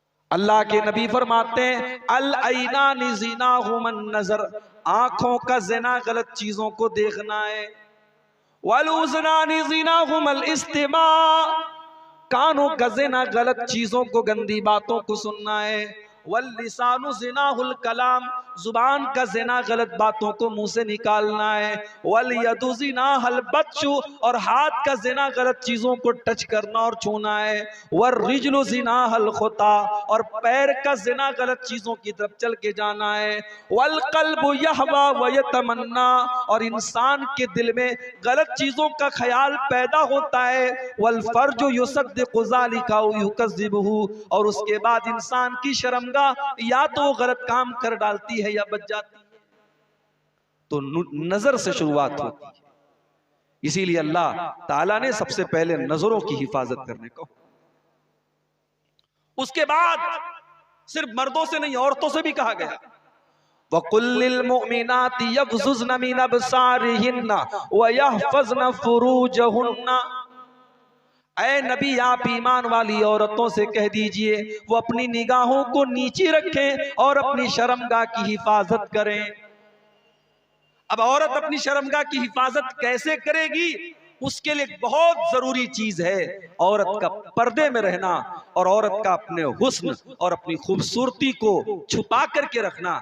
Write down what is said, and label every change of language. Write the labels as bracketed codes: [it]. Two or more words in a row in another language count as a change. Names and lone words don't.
[hi] अल्लाह के नबी फरमाते हैं [ar] العينان زناهما النظر, [hi] आंखों का ज़िना गलत चीजों को देखना है। [ar] والأذنان زناهما الاستماع, [hi] कानों का ज़िना गलत चीजों को, गंदी बातों को सुनना है। [ar] واللسان زناه الكلام, [hi] जुबान का ज़िना गलत बातों को मुंह से निकालना है। [ar] واليد زناها البطش, [hi] और हाथ का ज़िना गलत चीजों को टच करना और छूना है। [ar] والرجل زناها الخطا, [hi] और पैर का ज़िना गलत चीजों की तरफ चल के जाना है। [ar] والقلب يهوى ويتمنى, [hi] और इंसान के दिल में गलत चीजों का ख्याल पैदा होता है। [ar] والفرج يصدق ذلك ويكذبه, [hi] और उसके बाद इंसान की शर्मगाह या तो वो गलत काम कर डालती है या बच जाती है। तो नजर से शुरुआत होती है, इसीलिए अल्लाह ताला ने सबसे पहले नजरों की हिफाजत करने को, उसके बाद सिर्फ मर्दों से नहीं औरतों से भी कहा गया [ar] وقل للمؤمنات يغضضن من أبصارهن ويحفظن فروجهن. [hi] ऐ नबी, आप ईमान वाली औरतों से कह दीजिए वो अपनी निगाहों को नीचे रखें और अपनी शर्मगाह की हिफाजत करें। अब औरत अपनी शर्मगाह की हिफाजत कैसे करेगी, उसके लिए बहुत जरूरी चीज है औरत का पर्दे में रहना, और औरत का अपने हुस्न और अपनी खूबसूरती को छुपा करके रखना।